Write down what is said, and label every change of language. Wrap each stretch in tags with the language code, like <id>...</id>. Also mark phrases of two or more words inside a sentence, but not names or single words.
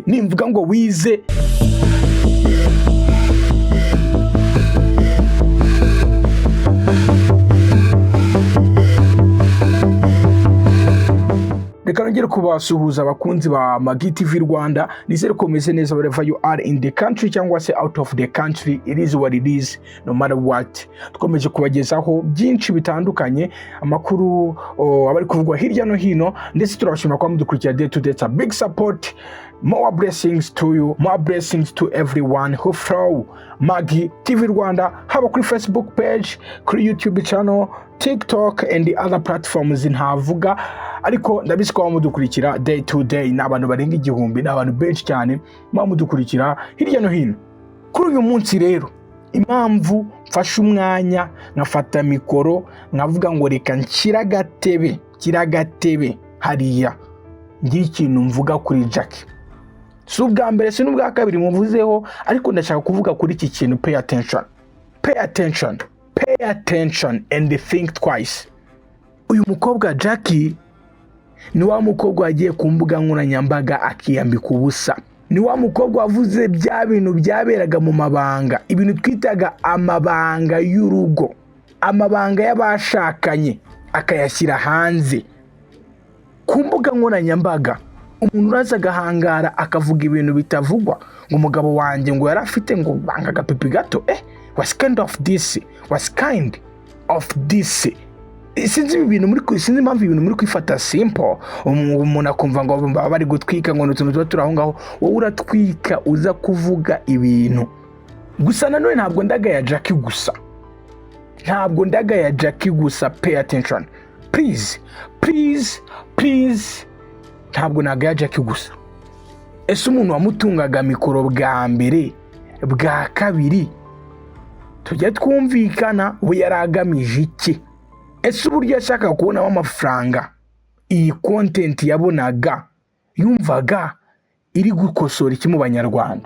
<rw>Nimvuga ngo wize, reka nongere kubasuhuza abakunzi ba Magi TV Rwanda. Nizere ko meze neza</rw> <en>wherever you are in the country</en> <rw>cyangwa se</rw> <en>out of the country. It is what it is, no matter what.</en> <rw>Dukomeje kubagezaho byinshi bitandukanye, amakuru abari kuvugwa hirya no hino, ndetse turabashimira kwa mudukurikira</rw> <en>day to day. It's a big support. More blessings to you, more blessings to everyone who follow Magi TV Rwanda,</en> <rw>haba kuri</rw> <en>Facebook page, kuri YouTube channel, TikTok and the other platforms</en> <rw>ntavuga, ariko ndabizi ko mudukurikira</rw> <en>day to day.</en> <rw>N'abantu barenga 1000, n'abantu benshi cyane mudukurikira hirya no hino. Kuri uyu munsi rero, impamvu mfashe umwanya nkafata mikoro nkavuga ngo reka kiragatebe hariya ngira ikintu mvuga kuri Jackie. Si ubwa mbere, si n'ubwa kabiri muvuzeho, ariko ndashaka kuvuga kuri iki kintu.</rw> <en>Pay attention and think twice.</en> <rw>Uyu mukobwa Jackie ni wa mukobwa wagiye ku mbuga nkoranyambaga akiyambika ubusa. Ni wa mukobwa wavuze bya bintu byaberaga mu mabanga, ibintu twitaga amabanga y'urugo, amabanga y'abashakanye, akayashyira hanze ku mbuga nkoranyambaga. Umuntu uraza agahangara akavuga ibintu bitavugwa, ngo umugabo wanjye ngo yari afite ngo banga agapipi gato.</rw> <en>Was kind of this.</en> <rw>Sinzi impamvu ibintu muri kwifata simple. Umuntu akumva ngo bari gutwika ngo n'utuntu tuba turi aho ngaho, wowe uratwika uza kuvuga ibintu gusa. Nanone ntabwo ndagaya Jackie gusa.</rw> <en>Pay attention please.</en> <rw>Ntabwo nagaya Jackie gusa. Ese umuntu wamutungaga mikoro bwa mbere, bwa kabiri, tujya twumvikana we yaragamije iki? Ese uburyo yashaka kubonamo amafaranga, iyi content yabonaga yumvaga iri gukosora iki mu Banyarwanda?</rw>